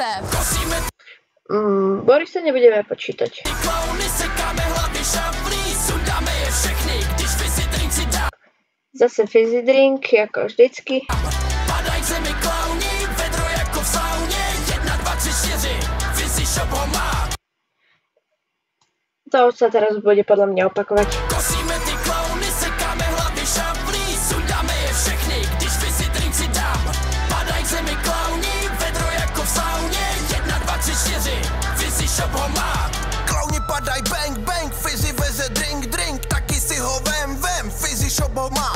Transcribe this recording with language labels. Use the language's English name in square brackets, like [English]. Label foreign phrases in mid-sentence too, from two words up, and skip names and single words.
[Czech] Kosíme [Slovak] Borisa nebudeme počítať. [Czech] ty klauny, sekáme hlavy šaflí, sundáme je všechny, když Fizzy drink si dá. [Slovak] Zase fizzy drink, ako vždycky. [Czech] Padaj zemi klauni, vedro jako v sauně, 1, 2, 3, 4, Fizzy Shop ho má. [Slovak] To sa teraz bude podľa mňa opakovať. [Czech] Kosíme ty klauny, sekáme hlavy šaflí, sundáme je všechny, když Fizzy drink si dám. Padaj zemi klauni, vedro jako v sauně, 1, 2, 3, 4, Fizzy Shop ho má. Klauni padaj [English] bang bang, [Czech] Fizzy veze drink, taky si ho vem, Fizzy Shop ho má.